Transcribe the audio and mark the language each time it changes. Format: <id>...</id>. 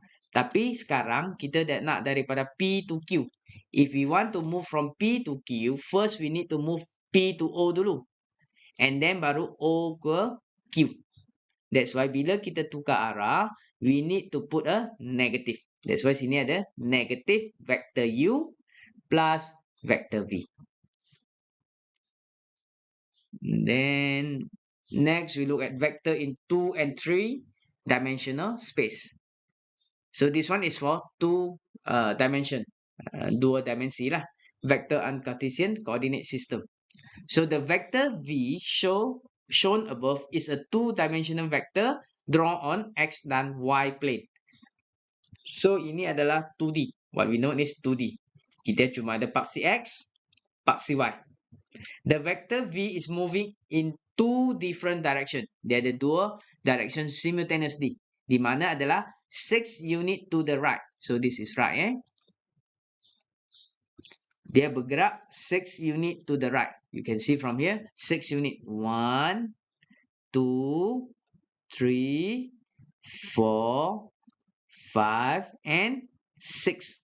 <ms>Tapi sekarang kita nak daripada P to Q.</ms> <en>If we want to move from P to Q, first we need to move P to O dulu. And then</en> <ms>baru O ke Q.</ms> <en>That's why bila kita tukar arah, we need to put a negative. That's why</en> <ms>sini ada</ms> <en>negative vector U plus vector V. Then next we look at vector in 2 and 3 dimensional space. So this one is for 2 dimension,</en> <ms>dua dimensi lah.</ms> <en>Vector and Cartesian coordinate system. So the vector V shown above is a 2-dimensional vector drawn on X dan Y plane.</en> <ms>So ini adalah 2D.</ms> <en>What we know is 2D.</en> <ms>Kita cuma ada paksi X, paksi Y.</ms> <en>The vector V is moving in 2 different direction.</en> <ms>Dia ada 2 direction simultaneously. Di mana adalah 6 unit</ms> <en>to the right. So this is right,</en> <ms>Dia bergerak 6 unit</ms> <en>to the right. You can see from here, 6 unit. 1, 2, 3, 4, 5, and 6.</en>